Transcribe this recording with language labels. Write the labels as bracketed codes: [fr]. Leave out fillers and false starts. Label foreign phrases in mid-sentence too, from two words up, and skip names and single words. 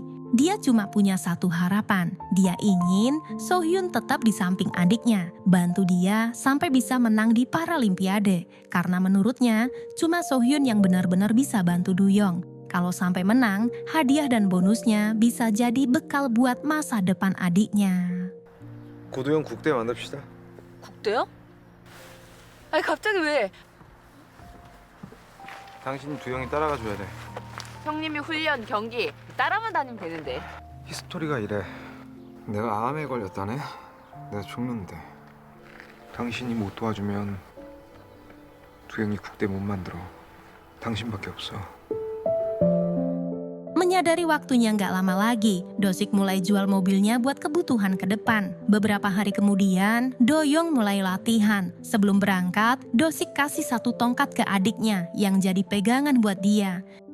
[id] Dia cuma punya satu harapan. Dia ingin Sohyun tetap di samping adiknya, bantu dia sampai bisa menang di Paralimpiade. Karena menurutnya, cuma Sohyun yang benar-benar bisa bantu Doyong. Kalau sampai menang, hadiah dan bonusnya bisa jadi bekal buat masa depan adiknya. [ko] 고도형 국대 만납시다. 국대요? 아니 갑자기 왜? 당신이 두영이 따라가 줘야 돼. 형님이 훈련, 경기 따라만 다니면 되는데. 히스토리가 이래. 내가 암에 걸렸다네. 내가 죽는데. 당신이 못 도와주면 두영이 국대 못 만들어. 당신밖에 없어. [id] Menyadari waktunya nggak lama lagi, Dosik mulai jual mobilnya buat kebutuhan ke depan. Beberapa hari kemudian, Doyong mulai latihan. Sebelum berangkat, Dosik kasih satu tongkat ke adiknya yang jadi pegangan buat dia.